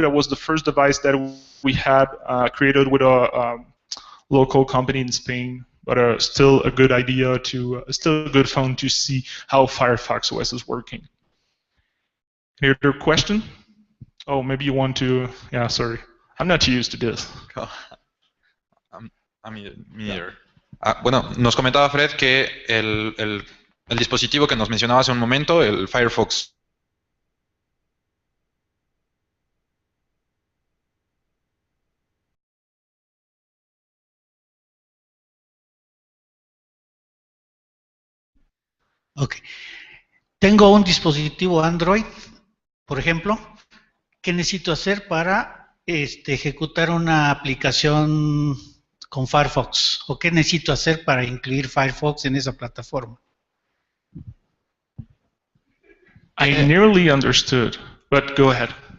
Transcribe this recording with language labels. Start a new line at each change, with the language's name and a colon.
English: That was the first device that we had created with a local company in Spain, but still a good idea to, still a good phone to see how Firefox OS is working. Any other question? Oh, maybe you want to, yeah, sorry. I'm not used to this. Me neither.
Spanish: Bueno, nos comentaba Fred que el dispositivo que nos mencionaba hace un momento, el Firefox. Ok. Tengo un dispositivo Android, por ejemplo. ¿Qué necesito hacer para ejecutar una aplicación con Firefox? ¿O qué necesito hacer para incluir Firefox en esa plataforma?
English: I nearly understood, but go ahead.